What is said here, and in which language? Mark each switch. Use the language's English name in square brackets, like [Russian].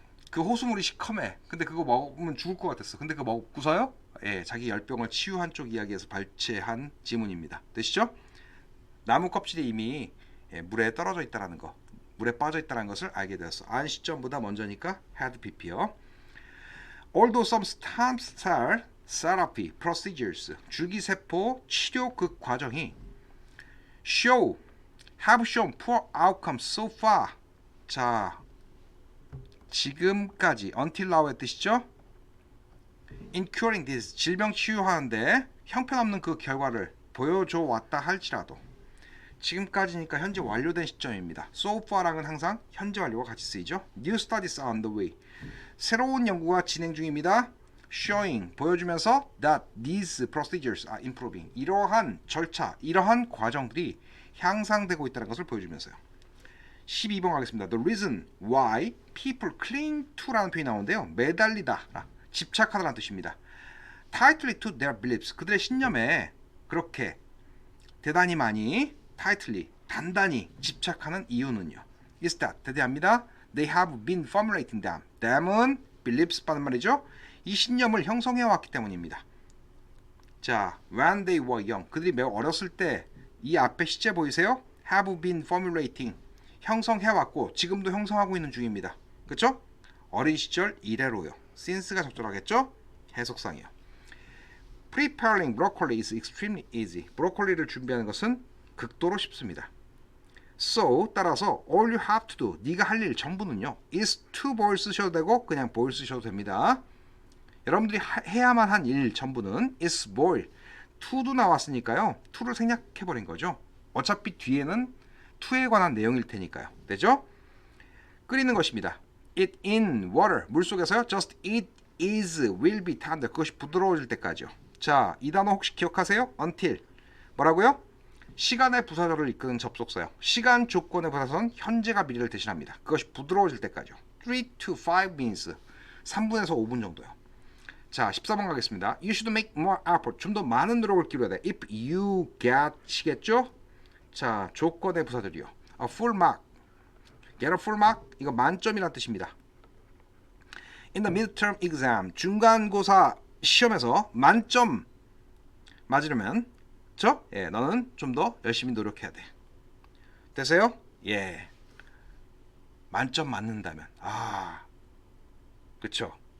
[Korean] 그 호수물이 시커매. 근데 그거 먹으면 죽을 것 같았어. 근데 그거 먹고서요. 예, 자기 열병을 치유한 쪽 이야기에서 발췌한 지문입니다. 되시죠? 나무 껍질이 이미 물에 떨어져 있다라는 거, 물에 빠져 있다는 것을 알게 되었어. 안 시점보다 먼저니까 had pp요. [English] Although some stem cell therapy procedures, [Korean] 줄기세포 치료 그 과정이 [English] have shown poor outcomes so far. [Korean] 자, 지금까지 until now의 뜻이죠. [English] In curing this, [Korean] 질병 치유하는데 형편없는 그 결과를 보여줘 왔다 할지라도 지금까지니까 현재 완료된 시점입니다. So far랑은 항상 현재 완료가 같이 쓰이죠. [English] New studies are on the way. [Korean] 새로운 연구가 진행 중입니다. [English] Showing, [Korean] 보여주면서 [English] that these procedures are improving. [Korean] 이러한 절차, 이러한 과정들이 향상되고 있다는 것을 보여주면서요. 12번 가겠습니다. [English] The reason why people cling to라는 [Korean] 표현이 나오는데요. 매달리다, 집착하다라는 뜻입니다. [English] Tightly to their beliefs. [Korean] 그들의 신념에 그렇게 대단히 많이 tightly, 단단히 집착하는 이유는요. [English] is that, [Korean] 대대합니다. [English] They have been formulating them. [Korean] them은 beliefs 받는 말이죠. 이 신념을 형성해 왔기 때문입니다. [English] 자, when they were young. [Korean] 그들이 매우 어렸을 때 이 앞에 시제 보이세요? [English] have been formulating. [Korean] 형성해왔고 지금도 형성하고 있는 중입니다. 그렇죠? 어린 시절 이래로요. since가 적절하겠죠? 해석상이요. [English] Preparing broccoli is extremely easy. [Korean] 브로콜리를 준비하는 것은 극도로 쉽습니다. So 따라서 [English] all you have to do [Korean] 네가 할 일 전부는요 is to boil 쓰셔도 되고 그냥 boil 쓰셔도 됩니다. 여러분들이 해야만 한 일 전부는 is boil. to도 나왔으니까요. to를 생략해버린 거죠. 어차피 뒤에는 to에 관한 내용일 테니까요. 되죠? 끓이는 것입니다. [English] It in water. [Korean] 물속에서요. [English] Just it is will be tender. [Korean] 그것이 부드러워질 때까지요. 자, 이 단어 혹시 기억하세요? until. 뭐라고요? 시간의 부사절을 이끄는 접속사요. 시간 조건의 부사절은 현재가 미래를 대신합니다. 그것이 부드러워질 때까지요. [English] 3 to 5 minutes. [Korean] 3분에서 5분 정도요. 자, 14번 가겠습니다. [English] You should make more effort. [Korean] 좀 더 많은 노력을 기울여야 돼. If you get 시겠죠? [English] 자, [Korean] 조건의 부사절이요. [English] A full mark. Get a full mark. [Korean] 이거 만점이라는 뜻입니다. [English] In the midterm exam. [Korean] 중간고사 시험에서 만점 맞으려면 예, 너는 좀 더 열심히 노력해야 돼. 되세요? 예. 만점 맞는다면. 그쵸?